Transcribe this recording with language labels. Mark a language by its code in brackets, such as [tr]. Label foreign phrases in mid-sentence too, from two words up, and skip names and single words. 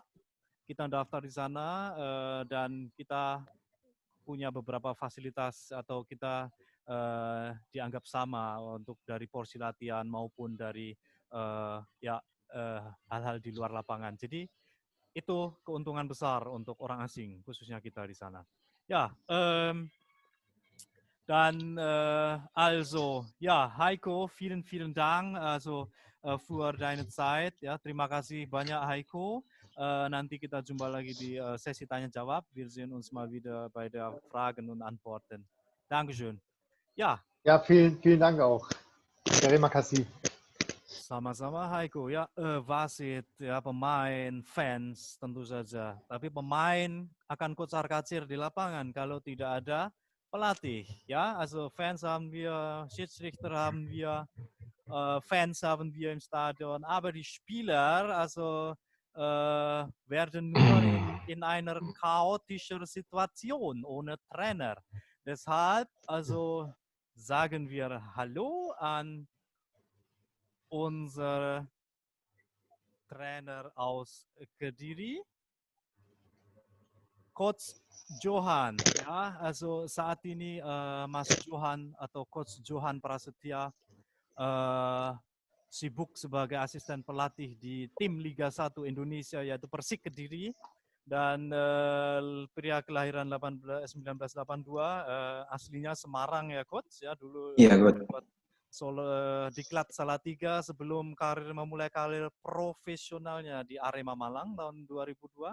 [id] Kita daftar di sana dan kita punya beberapa fasilitas, atau kita dianggap sama untuk dari porsi latihan maupun dari hal-hal di luar lapangan. Jadi itu keuntungan besar untuk orang asing, khususnya kita di sana. [de] Ja, dann also, ja, Heiko, vielen, vielen Dank für deine Zeit. Ja, [id] terima kasih banyak, Heiko. Nanti kita jumpa lagi di sesi tanya jawab. [de] Wir sehen uns mal wieder bei der Fragen und Antworten. Dankeschön. Ja. Ja, vielen, vielen Dank auch. [id] Terima kasih. Sama-sama, Heiko. Ya, wasit, ya, pemain, fans tentu saja. Tapi pemain akan kocar-kacir di lapangan kalau tidak ada pelatih. Ya, [de] also Fans haben wir, Schiedsrichter haben wir, Fans haben wir im Stadion, aber die Spieler, also werden nur in einer chaotischen Situation ohne Trainer. Deshalb, also sagen wir Hallo an unser Trainer aus Kediri, Coach Johan. [id] Ya, also saat ini Mas Johan atau Coach Johan Prasetya sibuk sebagai asisten pelatih di tim Liga 1 Indonesia, yaitu Persik Kediri, dan pria kelahiran 1982, aslinya Semarang, ya, Coach, ya, dulu Diklat Salatiga sebelum memulai karir profesionalnya di Arema Malang tahun 2002.